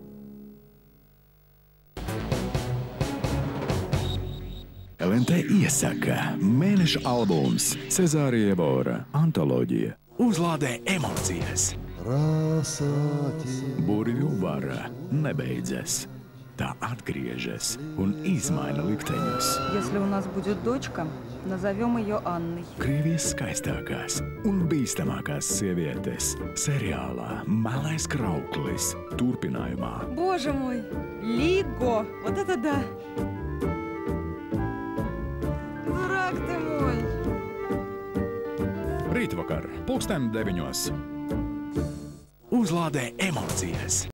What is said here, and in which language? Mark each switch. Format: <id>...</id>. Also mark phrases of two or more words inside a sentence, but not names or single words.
<lv>LNT iesaka mēneša albums Cezārija Bora antoloģija. Uzlādē emocijas. Burvju vara nebeidzas. Tā atgriežas un izmaina likteņus.</lv> <ru>Если у нас будет дочка, назовем ее Анной.</ru> <lv>Krievijas skaistākās un bīstamākās sievietes seriālā Melais krauklis turpinājumā.</lv> <ru>Боже мой, Лиго, вот это да! Дурак ты мой!</ru> <lv>Rītvakar, 9:00. Uzlādē emocijas.</lv>